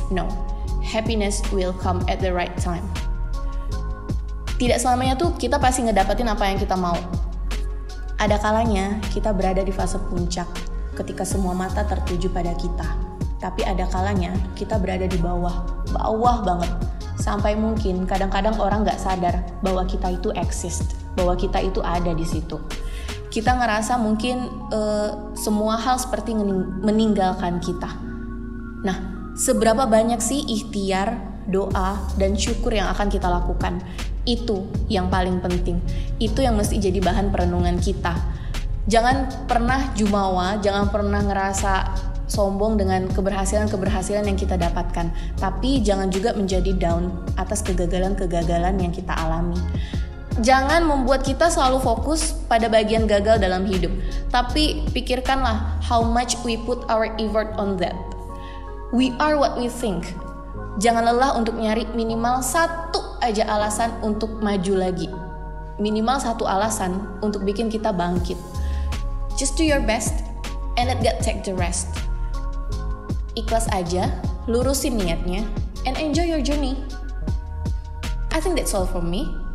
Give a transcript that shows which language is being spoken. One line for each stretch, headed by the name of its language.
English: No, happiness will come at the right time.
Indonesian: Tidak selamanya tuh kita pasti ngedapetin apa yang kita mau. Ada kalanya kita berada di fase puncak ketika semua mata tertuju pada kita. Tapi ada kalanya kita berada di bawah banget. Sampai mungkin kadang-kadang orang gak sadar bahwa kita itu exist, bahwa kita itu ada di situ. Kita ngerasa mungkin semua hal seperti meninggalkan kita. Nah, seberapa banyak sih ikhtiar, doa, dan syukur yang akan kita lakukan? Itu yang paling penting. Itu yang mesti jadi bahan perenungan kita. Jangan pernah jumawa, jangan pernah ngerasa sombong dengan keberhasilan-keberhasilan yang kita dapatkan. Tapi jangan juga menjadi down atas kegagalan-kegagalan yang kita alami. Jangan membuat kita selalu fokus pada bagian gagal dalam hidup. Tapi pikirkanlah
English: how much we put our effort on that. We are what we think.
Indonesian: Jangan lelah untuk nyari minimal satu aja alasan untuk maju lagi. Minimal satu alasan untuk bikin kita bangkit.
English: Just do your best and let God take the rest.
Indonesian: Ikhlas aja, lurusin niatnya,
English: and enjoy your journey. I think that's all from me.